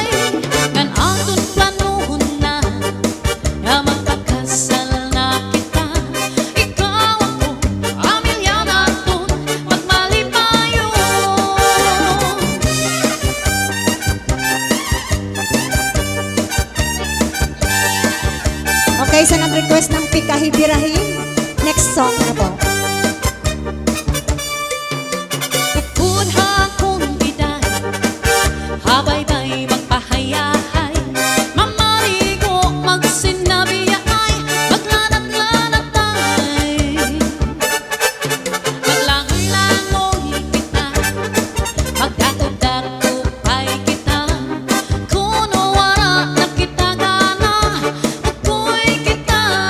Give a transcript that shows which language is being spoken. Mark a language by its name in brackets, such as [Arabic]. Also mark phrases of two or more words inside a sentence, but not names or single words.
[Hiligaynon] Kan aton planuhon na magpakasal na kita, ikaw ako, pamilya naton, magmalipayo. [Filipino] Okay, sa nag-request ng Pikahibirahin, [English] next song [Filipino] na po. [Hiligaynon] Upod akong iday, habaybay magpahayahay, mamarigo magsinabiyay, maglanat-lanatay, maglangoy-langoy kita, magdakop-dakopay kita, kung nawara na kita gana, ukoy kita.